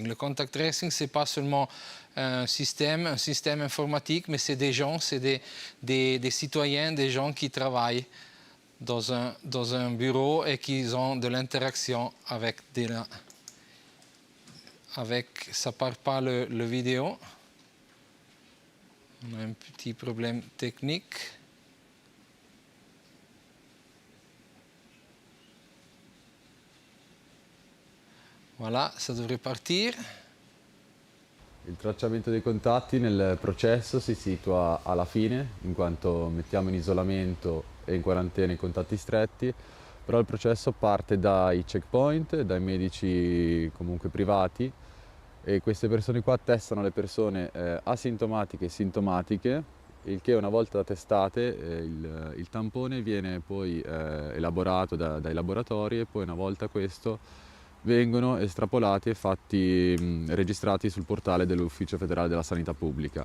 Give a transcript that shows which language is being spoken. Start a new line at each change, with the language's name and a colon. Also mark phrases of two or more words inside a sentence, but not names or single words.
French: Le
English: contact tracing,
French: ce n'est pas seulement un système informatique, mais c'est des gens, c'est des citoyens, des gens qui travaillent dans un bureau et qui ont de l'interaction avec ça ne part pas le vidéo. On a un petit problème technique. Voilà, ça devrait partir.
Italian: Il tracciamento dei contatti nel processo si situa alla fine, in quanto mettiamo in isolamento e in quarantena i contatti stretti, però il processo parte dai checkpoint, dai medici comunque privati, e queste persone qua testano le persone asintomatiche e sintomatiche, il che una volta testate il tampone viene poi elaborato dai laboratori, e poi una volta questo vengono estrapolati e registrati sul portale dell'Ufficio Federale della Sanità Pubblica.